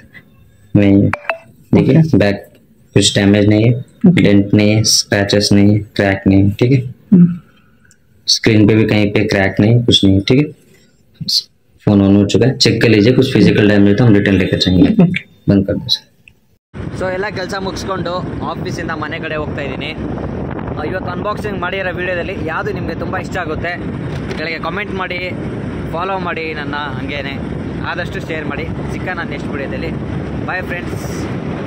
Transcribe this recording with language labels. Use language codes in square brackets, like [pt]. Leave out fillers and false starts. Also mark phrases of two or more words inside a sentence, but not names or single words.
[hi] देखिए बैक कुछ डैमेज नहीं है, डेंट नहीं है, स्क्रैचेस नहीं है, क्रैक नहीं है. ठीक है, स्क्रीन पे भी कहीं पे क्रैक नहीं, कुछ नहीं. ठीक है, [en] phone on [hi] हो चुका है. चेक कर लीजिए, कुछ [en] physical damage [hi] तो हम रिटर्न लेकर जाएंगे. बंद कर दो सर. [kn] ಸೊ ಎಲ್ಲ ಕೆಲಸ ಮುಗಿಸ್ಕೊಂಡು ಆಫೀಸಿಂದ ಮನೆ ಕಡೆ ಹೋಗ್ತಾ ಇದ್ದೀನಿ. ಇವತ್ತು ಅನ್ಬಾಕ್ಸಿಂಗ್ ಮಾಡಿರೋ ವಿಡಿಯೋದಲ್ಲಿ ಯಾವುದು ನಿಮಗೆ ತುಂಬ ಇಷ್ಟ ಆಗುತ್ತೆ ಕೆಳಗೆ ಕಮೆಂಟ್ ಮಾಡಿ, ಫಾಲೋ ಮಾಡಿ ನನ್ನ, ಹಂಗೇನೆ ಆದಷ್ಟು ಶೇರ್ ಮಾಡಿ. ಸಿಕ್ಕ ನಾನು ನೆಕ್ಸ್ಟ್ ವಿಡಿಯೋದಲ್ಲಿ. [en] bye friends.